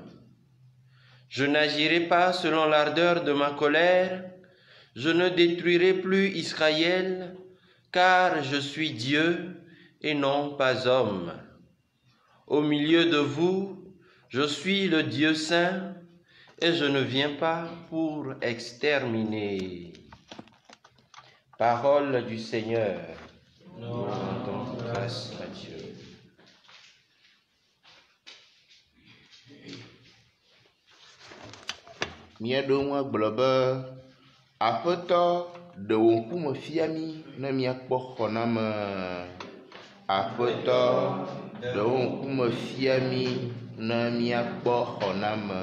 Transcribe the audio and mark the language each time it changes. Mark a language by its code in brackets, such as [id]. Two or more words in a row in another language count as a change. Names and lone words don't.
[fr] Je n'agirai pas selon l'ardeur de ma colère, je ne détruirai plus Israël, car je suis Dieu et non pas homme. Au milieu de vous, je suis le Dieu saint et je ne viens pas pour exterminer. Parole du Seigneur. Nous rendons grâce à Dieu. [ee] Míaɖo ŋu agblɔ be Aƒetɔ ɖe wò ŋkume fia mí ne míakpɔ xɔname. Aƒetɔ ɖe wò ŋkume fia mí ne míakpɔ xɔname.